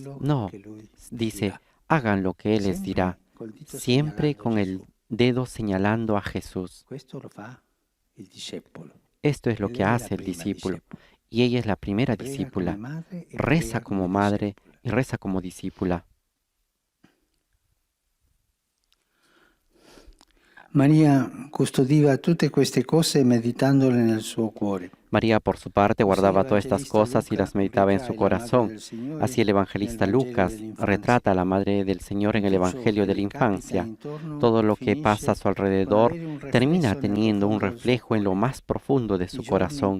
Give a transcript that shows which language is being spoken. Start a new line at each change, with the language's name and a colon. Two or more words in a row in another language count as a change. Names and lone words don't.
Spanish: No, dice, hagan lo que Él les dirá, siempre con el dedo señalando a Jesús. Esto es lo que hace el discípulo, y ella es la primera discípula. Reza como madre y reza como discípula.
Italian: Maria custodiva tutte queste cose meditandole nel suo cuore.
Spanish: María, por su parte, guardaba todas estas cosas y las meditaba en su corazón. Así el evangelista Lucas retrata a la Madre del Señor en el Evangelio de la infancia. Todo lo que pasa a su alrededor termina teniendo un reflejo en lo más profundo de su corazón.